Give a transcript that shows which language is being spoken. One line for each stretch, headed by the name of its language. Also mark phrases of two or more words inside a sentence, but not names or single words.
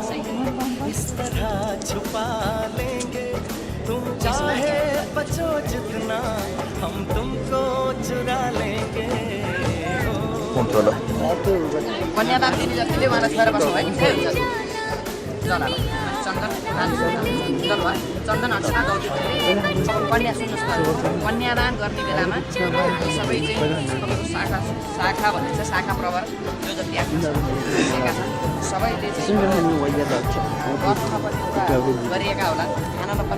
Hindi: इस तरह छुपा लेंगे तुम चाहे बचो जितना हम तुमको चुरा लेंगे
Nepali: कन्यादान दिने जतिले उहाँलाई छोएर बस्नु भयो चन्दन अक्षता गौती कन्या सुन्नुहोस् कन्यादान गर्ने बेलामा सबै चाहिँ शाखा भनिन्छ शाखा प्रवर जो जति आफ्नो सबैले चाहिँ गर्न नपर्ने कुराहरू गरिएका होलान् खान नपर्ने